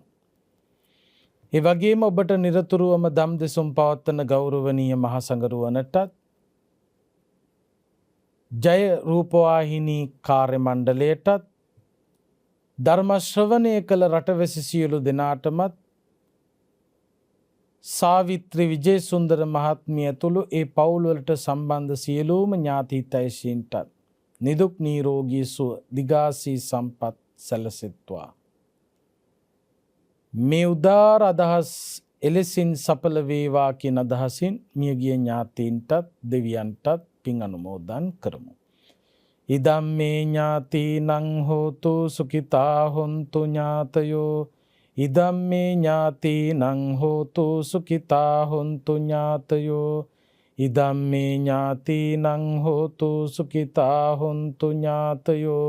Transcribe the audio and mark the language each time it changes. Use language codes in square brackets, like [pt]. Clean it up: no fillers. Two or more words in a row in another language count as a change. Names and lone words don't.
[si] ඒ වගේම ඔබට නිරතුරුවම දම් දෙසුම් පවත්වන ගෞරවනීය මහසඟරුවනටත් ජය රූපවාහිනී කාර්ය මණ්ඩලයටත් ධර්ම ශ්‍රවණය කළ රටවැසි සියලු දෙනාටමත් සාවිත්‍රි විජේසුන්දර මහත්මිය ඇතුළු ඒ පවුල්වලට සම්බන්ධ සියලුම ඥාති හිතයිසීන්ටත් නිදුක් නිරෝගී සුව දිගාසී සම්පත් සැලසෙත්වා. මේ උදාර අදහස් එලෙසින් සඵල වේවා කියන අදහසින් මියගිය ඥාතීන්ටත් දෙවියන්ටත් පින් අනුමෝදන් කරමු. [pi] ඉදම් මේ ඥාතීනං හෝතු සුඛිතා හොන්තු ඥාතයෝ ඉදම් මේ ඥාතීනං හෝතු සුඛිතා හොන්තු ඥාතයෝ ඉදම් මේ ඥාතීනං හෝතු සුඛිතා හොන්තු ඥාතයෝ